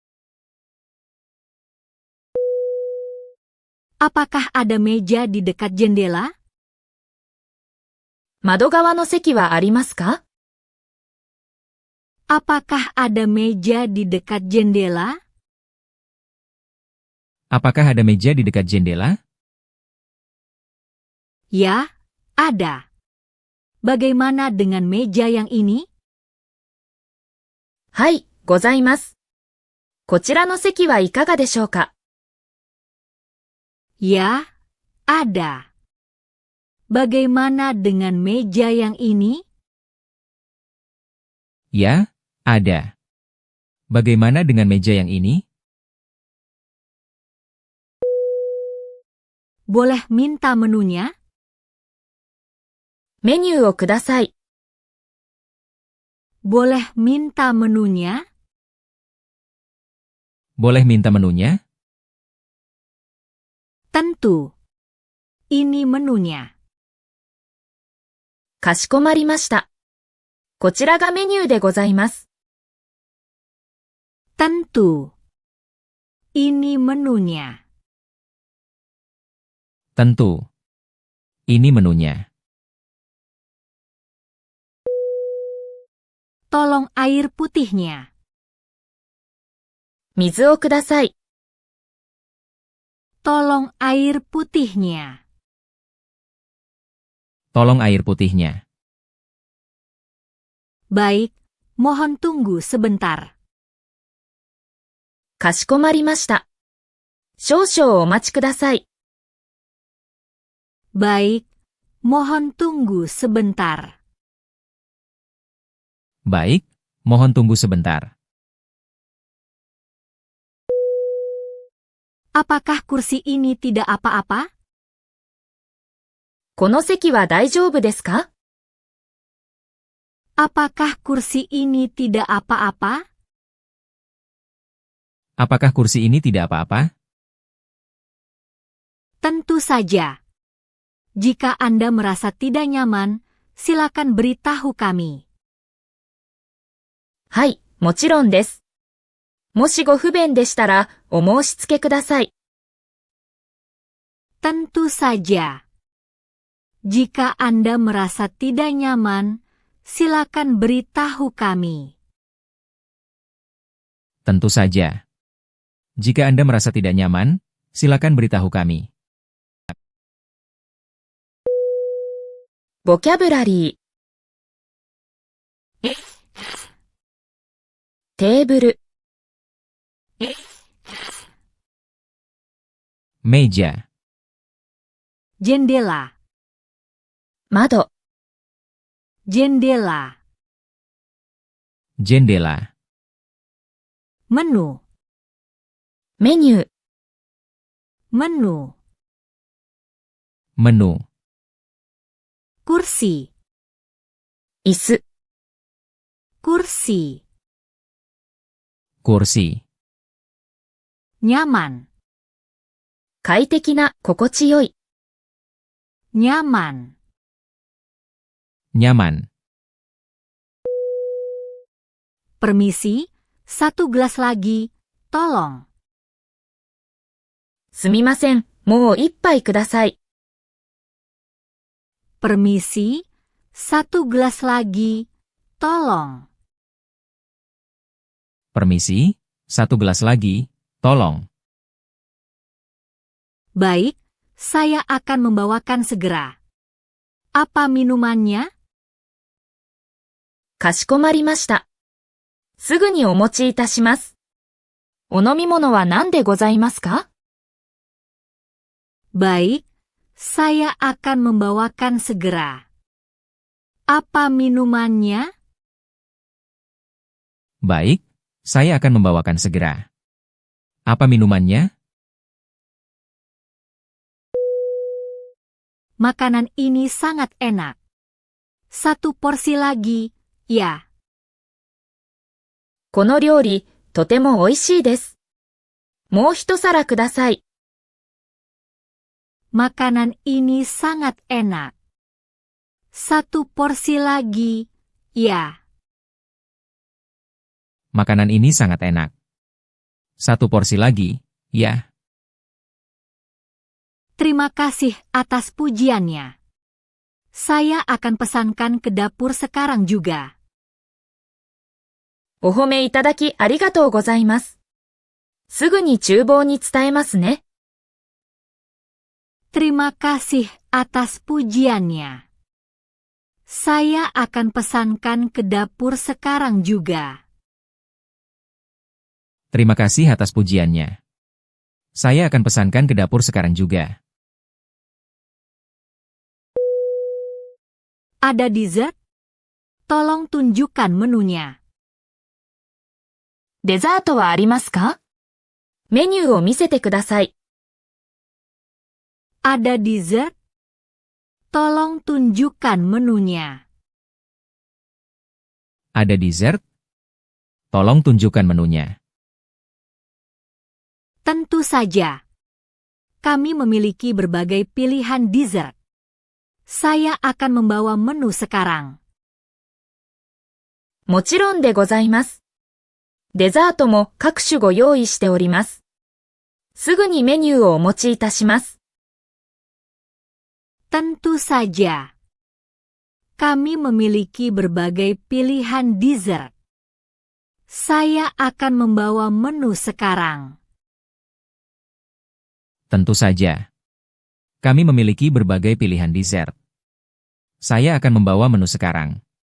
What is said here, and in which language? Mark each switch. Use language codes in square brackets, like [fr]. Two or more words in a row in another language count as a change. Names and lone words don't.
[id] Apakah ada meja di dekat jendela? [ja] 窓側の席はありますか？ [id] Apakah ada meja di dekat jendela? Apakah ada meja di dekat jendela? Ya, ada. Bagaimana dengan meja yang ini? [ja] はい、ございます。こちらの席はいかがでしょうか？ [id] Ya, ada. Bagaimana dengan meja yang ini? Ya, ada. Bagaimana dengan meja yang ini? Boleh minta menunya? [ja] メニューをください。 [id] Boleh minta menunya? Boleh minta menunya? Tentu. Ini menunya. [ja] かしこまりました。こちらがメニューでございます。 [id] Tentu. Ini menunya. Tentu. Ini menunya. Tolong air putihnya. [ja] 水をください。 [id] Tolong air putihnya. Tolong air putihnya. Baik, mohon tunggu sebentar. [ja] かしこまりました。少々お待ちください。 [id] Baik, mohon tunggu sebentar. Baik, mohon tunggu sebentar. Apakah kursi ini tidak apa-apa? [ja] この席は大丈夫ですか？ [id] Apakah kursi ini tidak apa-apa? Apakah kursi ini tidak apa-apa? Tentu saja. Jika Anda merasa tidak nyaman, silakan beritahu kami. [ja] はい、もちろんです。もしご不便でしたら、お申し付けください。 [id] Tentu saja. Jika Anda merasa tidak nyaman, silakan beritahu kami. Tentu saja. Jika Anda merasa tidak nyaman, silakan beritahu kami. [ja] ボキャブラリー。テーブル、 [id] Meja, Jendela, [ja] 窓、 [id] jendela. jendela, menu, [ja] メニュー、 [id] menu, menu, kursi, [ja] 椅子、 [id] kursi, kursi, nyaman, [ja] 快適な、心地よい、 [id] nyaman, nyaman, permisi, 1 gelas lagi, tolong. [ja] すみません、もう一杯ください。 [id] Permisi, 1 gelas lagi, tolong. permisi, 1 gelas lagi, tolong. Baik, saya akan membawakan segera. Apa minumannya? [ja] かしこまりました。すぐにお持ちいたします。お飲み物は何でございますか？ [id] Baik, saya akan membawakan segera. Apa minumannya? Baik, saya akan membawakan segera. Apa minumannya? Makanan ini sangat enak. 1 porsi lagi, ya. [ja] この料理、とても美味しいです。もう一皿ください。 [id] Makanan ini sangat enak. 1 porsi lagi, ya. Makanan ini sangat enak. 1 porsi lagi, ya. Terima kasih atas pujiannya. Saya akan pesankan ke dapur sekarang juga. [ja] お褒めいただきありがとうございます。すぐに厨房に伝えますね。 [id] Terima kasih atas pujiannya. Saya akan pesankan ke dapur sekarang juga. Terima kasih atas pujiannya. Saya akan pesankan ke dapur sekarang juga. Ada dessert? Tolong tunjukkan menunya. [ja] デザートはありますか？メニューを見せてください。 [id] Ada dessert? Tolong tunjukkan menunya. Ada dessert? Tolong tunjukkan menunya. Tentu saja. Kami memiliki berbagai pilihan dessert. Saya akan membawa menu sekarang. [ja] もちろんでございます。デザートも各種ご用意しております。すぐにメニューをお持ちいたします。 [id] Tentu saja. Kami memiliki berbagai pilihan dessert. Saya akan membawa menu sekarang. Tentu saja. Kami memiliki berbagai pilihan dessert. Saya akan membawa menu sekarang.